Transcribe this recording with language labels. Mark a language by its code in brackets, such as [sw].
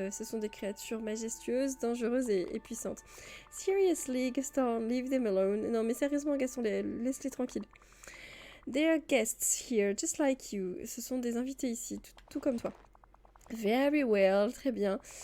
[fr] Ce sont des créatures majestueuses, dangereuses et puissantes. [en] Seriously, Gaston, leave them alone. [fr] Non, mais sérieusement, Gaston, laisse-les tranquilles. [en] They are guests here, just like you. [fr] Ce sont des invités ici, tout comme toi. [en] Very well, [fr] très bien.